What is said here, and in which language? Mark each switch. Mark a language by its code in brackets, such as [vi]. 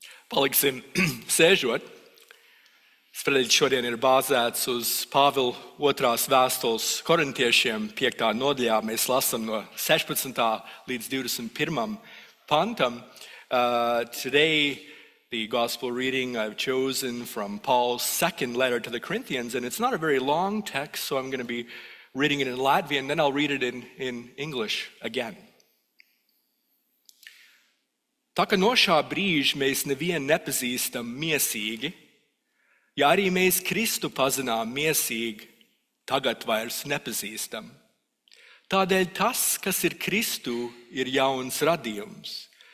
[lv] Paliksim sēžot. Spredeļs šodien ir bāzēts uz Pāvila 2. vēstules korintiešiem 5. nodaļā. Mēs lasām no 16. līdz 21. pantam. [en] Today, the gospel reading I've chosen from Paul's second letter to the Corinthians, and it's not a very long text, so I'm going to be reading it in Latvian, then I'll read it in English again. [lv] Tā kā no šā brīža mēs nevienu nepazīstam miesīgi, ja arī mēs Kristu pazinām miesīgi, tagad vairs nepazīstam. Tādēļ tas, kas ir Kristu, ir jauns radījums.